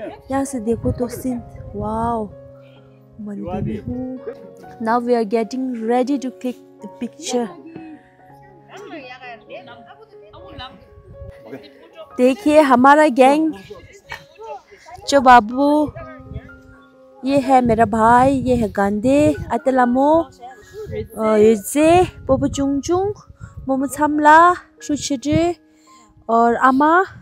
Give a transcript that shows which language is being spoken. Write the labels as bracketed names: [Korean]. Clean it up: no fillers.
[Hindi] यहाँ से देखो तो सीन, वाओ, मंदिर भी हूँ। [English] Now we are getting ready to click the picture. [Hindi] देखिए हमारा गैंग जो बाबू, ये है मेरा भाई, ये है गांधे, अतलामो, युजे, पोपो चुंगचुंग, मोमो छमला, शुचिजे और आमा।